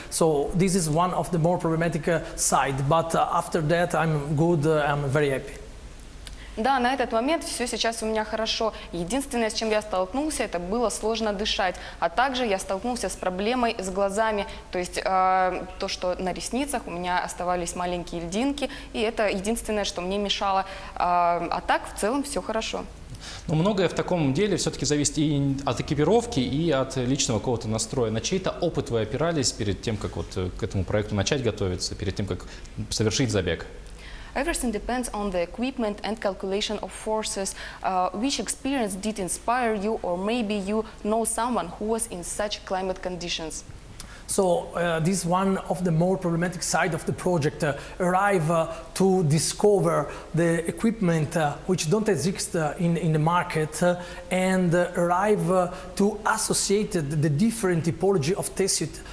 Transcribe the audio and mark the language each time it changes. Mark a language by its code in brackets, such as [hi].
[en] So this is one of the more problematic side. But after that, I'm good. I'm very happy. [ru] Да, на этот момент все сейчас у меня хорошо. Единственное, с чем я столкнулся, это было сложно дышать. А также я столкнулся с проблемой с глазами. То есть то, что на ресницах у меня оставались маленькие льдинки. И это единственное, что мне мешало. А так, в целом, все хорошо. Но многое в таком деле все-таки зависит и от экипировки, и от личного какого-то настроя. На чей-то опыт вы опирались перед тем, как вот к этому проекту начать готовиться, перед тем, как совершить забег? [en] Everything depends on the equipment and calculation of forces. Which experience did inspire you, or maybe you know someone who was in such climate conditions? So this is one of the more problematic side of the project. Arrive to discover the equipment which don't exist in the market, and arrive to associate the different typology of test suit.